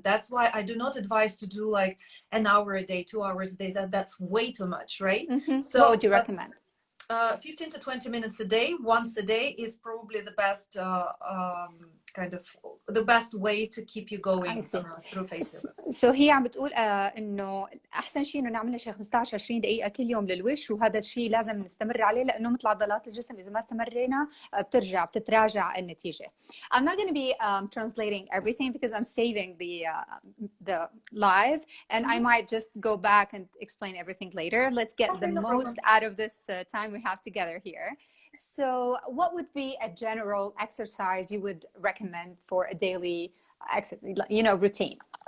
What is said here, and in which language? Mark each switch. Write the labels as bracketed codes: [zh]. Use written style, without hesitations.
[en] That's why I do not advise to do like an hour a day, 2 hours a day. That's way too much, right? So what would you recommend? 15 to 20 minutes a day, once a day, is probably the best kind of the best way to keep you going through face yoga. [ar] So هي عم بتقول انه احسن شيء انه نعملها شي 15 20 دقيقه كل يوم للوش، وهذا الشيء لازم نستمر عليه لانه مثل عضلات الجسم اذا ما استمرينا بتتراجع النتيجه. [en] I'm not going to be translating everything because I'm saving the live and I might just go back and explain everything later. Let's get the most out of this time we have together here. So what would be a general exercise you would recommend for a daily routine?